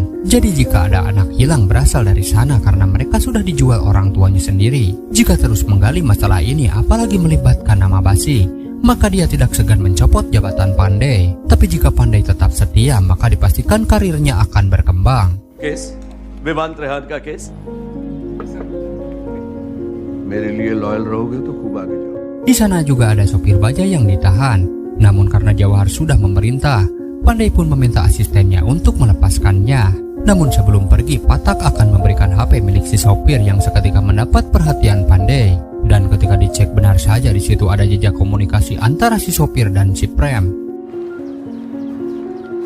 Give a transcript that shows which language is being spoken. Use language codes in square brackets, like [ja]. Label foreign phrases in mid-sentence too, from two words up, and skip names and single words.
[id] Jadi jika ada anak hilang berasal dari sana karena mereka sudah dijual orang tuanya sendiri. Jika terus menggali masalah ini apalagi melibatkan nama Basi, maka dia tidak segan mencopot jabatan Pandai. Tapi jika Pandai tetap setia maka dipastikan karirnya akan berkembang. [hi] केस विमान त्रेहान का केस मेरे लिए लॉयल रहोगे तो खूब आगे जाओ. [id] Di sana juga ada sopir bajai yang ditahan. Namun karena Jawahar sudah memerintah, Pandai pun meminta asistennya untuk melepaskannya. Namun sebelum pergi, Patak akan memberikan HP milik si sopir yang seketika mendapat perhatian Pandai. Dan ketika dicek benar saja di situ ada jejak komunikasi antara si sopir dan si Prem.